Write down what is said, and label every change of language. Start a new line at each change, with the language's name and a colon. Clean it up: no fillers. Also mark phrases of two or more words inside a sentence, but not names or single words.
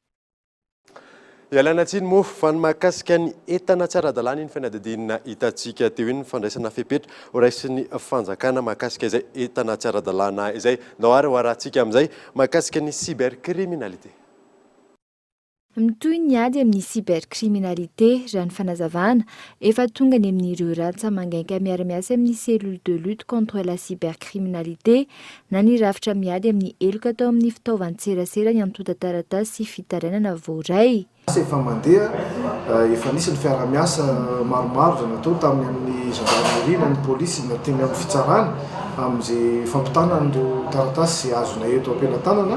Malagasy: Ialana tsiny moa fa ny mahakasika ny entana tsy ara-dalàna iny fianadidinina hitantsika teo iny fandraisana fepetra ho raisin'ny fanjakana mahakasika izay entana tsy ara-dalàna izay. Ndao ary ho arahantsika amin'izay mahakasika ny cybercriminalité. Mitoy ny ady amin'ny cybercriminalité raha ny fanazavana efa tonga ny amin'ireo ratsa mangainka miara-miasa amin'ny
French: cellule de lutte contre la cybercriminalité
Malagasy: na ny rafitra miady amin'ny eloka atao amin'ny fitaovan-tserasera ny antota taratasy sy fitarainana voaray. Efa mandeha efa nisy ny fiara-miasa maromaro izay natao tamin'ny amin'ny gendarmerie na ny polisy na teny amin'ny fitsarana amin'izay fampitana an'ireo taratasy azona eto ampelantanana.